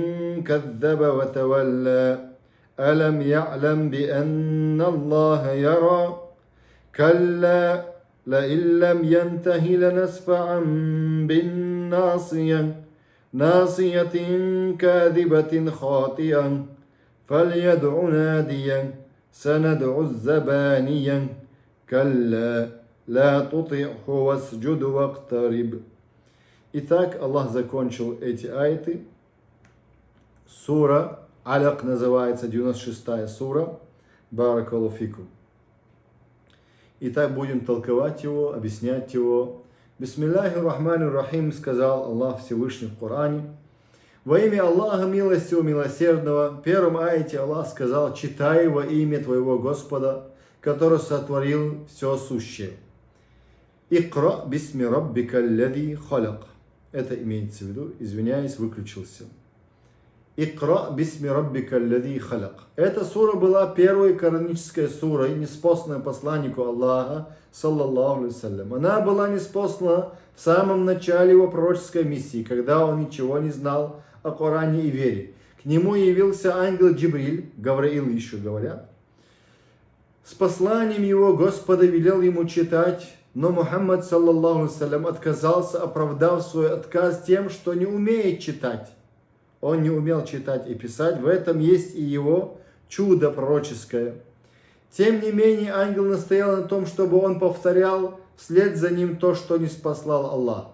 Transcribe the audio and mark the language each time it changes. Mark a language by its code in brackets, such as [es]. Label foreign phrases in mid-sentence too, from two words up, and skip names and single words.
[ar] كذب وتولى ألم يعلم بأن الله يرى كلا لئن لم ينته لنسفعا بالناصية ناصية كاذبة خاطئة فليدع ناديا سندع الزبانيا كلا لا تطعه واسجد واقترب. [ru] Итак, Аллах закончил эти аяты. Сура Аляк называется, 96-я сура. [ar] بارك الله فيكم. [ru] Итак, будем толковать его, объяснять его. [ar] بسم الله الرحمن الرحيم, [ru] сказал Аллах Всевышний в Коране. Во имя Аллаха милостивого, милосердного. В первом аяте Аллах сказал: читай во имя твоего Господа, который сотворил все сущее. [ar] اقرأ باسم ربك الذي خلق. [ru] Это имеется в виду, извиняюсь, выключился. [ar] اقرأ باسم ربك الذي خلق. [ru] Эта сура была первой коранической сурой, ниспосланной посланнику Аллаха, [ar] صلى الله عليه وسلم. [ru] Она была ниспослана в самом начале его пророческой миссии, когда он ничего не знал о Коране и вере. К нему явился ангел Джибриль, Гавраил еще говорят, с посланием его Господа велел ему читать. Но Мухаммад, [ar] صلى الله عليه وسلم, [ru] отказался, оправдав свой отказ тем, что не умеет читать. Он не умел читать и писать, в этом есть и его чудо пророческое. Тем не менее, ангел настоял на том, чтобы он повторял вслед за ним то, что не спаслал Аллах.